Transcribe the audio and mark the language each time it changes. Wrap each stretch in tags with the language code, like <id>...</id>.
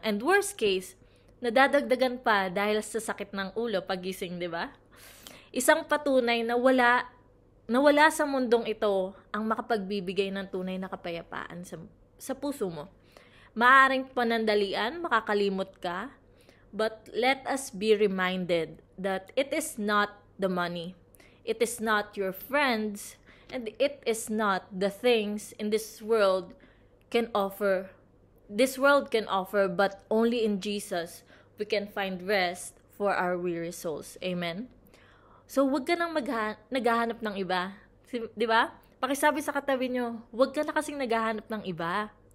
<en>And worst case,</en> <tl>nadadagdagan pa dahil sa sakit ng ulo pagising, di ba? Isang patunay na wala sa mundong ito ang makapagbibigay ng tunay na kapayapaan sa puso mo. Maaring panandalian, makakalimot ka,</tl> <en>but let us be reminded that it is not the money, it is not your friends, and it is not the things in this world can offer. This world can offer, but only in Jesus we can find rest for our weary souls. Amen?</en> <tl>So, wag ka nang naghahanap ng iba. Di ba? Pakisabi sa katabi nyo, wag ka na kasing naghahanap ng iba.</tl>